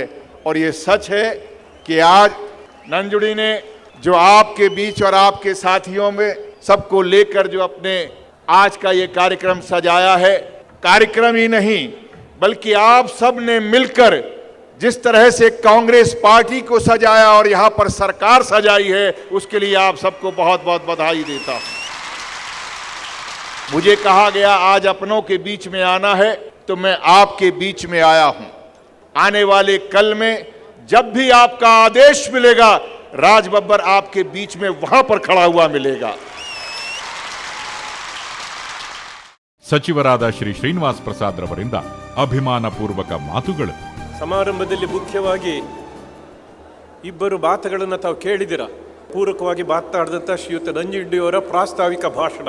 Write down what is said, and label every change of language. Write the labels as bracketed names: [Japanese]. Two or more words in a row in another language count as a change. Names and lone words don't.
[Hindi] और ये सच है कि आज नंजुड़ी ने जो आपके बीच और आपके साथियों में सबको लेकर जो अपने आज का ये कार्यक्रम सजाया है, कार्यक्रम ही नहीं बल्कि आप सब ने मिलकर जिस तरह से कांग्रेस पार्टी को सजाया और यहाँ पर सरकार सजाई है, उसके लिए आप सबको बहुत बहुत बधाई देता हूँ. मुझे कहा गया आज अपनों के बीच में आना है, तो मैं आपके बीच में आया हूँ. आने वाले कल में जब भी आपका आदेश मिलेगा, राज बब्बर आपके बीच में वहां पर खड़ा हुआ मिलेगा. [Kannada] ಸಚಿವರಾದ ಶ್ರೀ ಶ್ರೀನಿವಾಸ್ ಪ್ರಸಾದ್ ರವರಿಂದ ಅಭಿಮಾನಪೂರ್ವಕ ಮಾತುಗಳು. ಸಮಾರಂಭದಲ್ಲಿ ಮುಖ್ಯವಾಗಿ ಇಬ್ಬರು ಮಾತುಗಳನ್ನು ತಾವು ಕೇಳಿದಿರ. ಪೂರಕವಾಗಿ ಮಾತನಾಡಿದಂಥ ಶ್ರೀಯುತ ನಂಜುಂಡಿಯವರ ಪ್ರಾಸ್ತಾವಿಕ ಭಾಷಣ.